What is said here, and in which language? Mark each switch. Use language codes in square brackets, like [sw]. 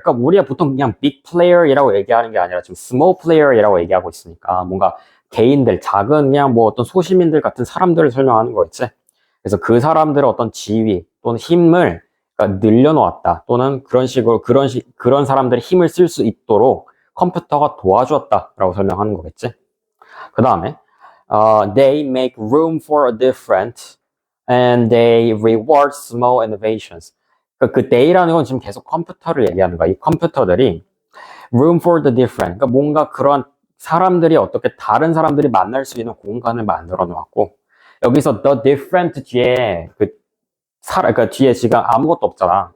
[ko] 그러니까 우리가 보통 그냥 big player이라고 얘기하는 게 아니라 지금 small player이라고 얘기하고 있으니까 뭔가 개인들, 작은 그냥 뭐 어떤 소시민들 같은 사람들을 설명하는 거겠지. 그래서 그 사람들의 어떤 지위 또는 힘을 그러니까 늘려놓았다. 또는 그런 식으로 그런 사람들의 힘을 쓸 수 있도록 컴퓨터가 도와주었다라고 설명하는 거겠지. 그 다음에 [en] they make room for a different and they reward small innovations. [ko] 그러니까 그 they라는 건 지금 계속 컴퓨터를 얘기하는 거야. 이 컴퓨터들이 [en] room for the different. [ko] 그러니까 뭔가 그런 사람들이 어떻게 다른 사람들이 만날 수 있는 공간을 만들어 놓았고 여기서 the different 뒤에 그러니까 뒤에 지금 아무것도 없잖아.